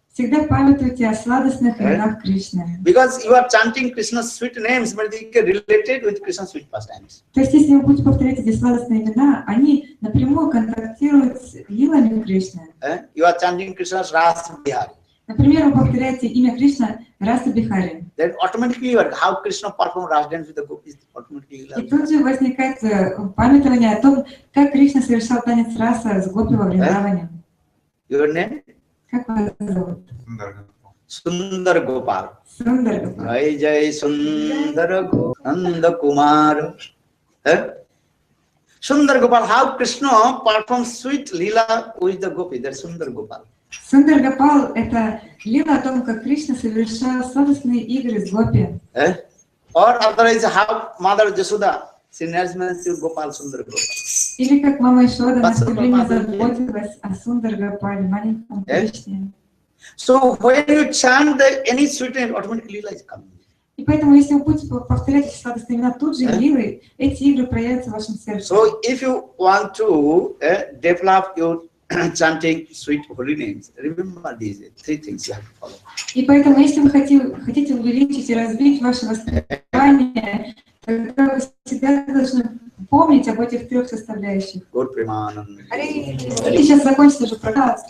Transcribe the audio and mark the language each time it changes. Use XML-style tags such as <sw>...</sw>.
<ru>Всегда памятуйте о сладостных именах Кришны.</ru> <en>Because you are chanting Krishna's sweet names, but they are related with Krishna's sweet pastimes.</en> <ru>То есть, если вы будете повторять эти сладостные имена, они напрямую контактируют с лилами Кришны.</ru> <en>You are chanting Krishna's Rasa Bihari.</en> <ru>Например, вы повторяете имя Кришна Раса Бихари.</ru> <en>Then automatically you are how Krishna performed Rasa dance with the gopis. Automatically.</en> <ru>И тут же возникает памятование о том, как Кришна совершал танец раса с гопи во Вриндаване.</ru> <en>Your name?</en> <ru>Как вас зовут?</ru> <en>Sundar Gopal.</en> <ru>Сундар Гопал.</ru> <hi>Jai Jai Sundar Nanda Kumar.</hi> <en>Sundar Gopal, how Krishna performs sweet lila with the gopi. That's Sundar Gopal.</en> <ru>Сундар Гопал — это лила о том, как Кришна совершал сладостные игры с гопи.</ru> <en>Or otherwise, how Mother Jasoda, she nurses to Gopal Sundar Gopal.</en> <ru>Или как мама Ишода на все время заботилась о Сундар Гопале, маленьком Кришне.</ru> <en>So when you chant any sweet name, automatically lila is coming.</en> <ru>И поэтому, если вы будете повторять эти сладостные имена, тут же лилы, эти игры проявятся в вашем сердце.</ru> <en>So if you want to develop your chanting sweet holy names, remember these three things you have to follow.</en> <ru>И поэтому, если вы хотите увеличить и развить ваше восприятие, тогда вы всегда должны помнить об этих трех составляющих.</ru> <en>Good Premanand.</en> <ru>И сейчас закончится же просад.</ru>